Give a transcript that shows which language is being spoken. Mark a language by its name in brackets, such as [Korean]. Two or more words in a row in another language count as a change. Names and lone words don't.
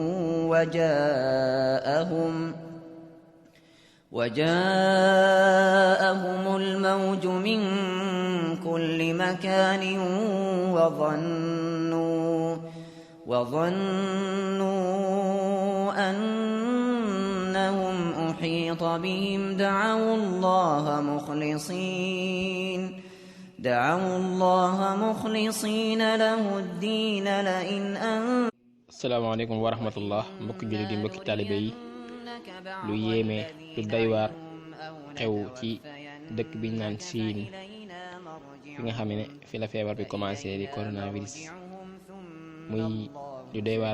[Arabic] وجاءهم الموج من كل مكان وظنوا أنهم أحيط بهم دعوا الله مخلصين له الدين لئن السلام عليكم ورحمة الله [Wolof] mbokki jullit yi mbokki taalibe yi lu yéeme lu doy waar xew ci dëkk bi ñu naan Siin fi nga xam ne fi la feebar bi commencé di coronavirus muy lu doy waar.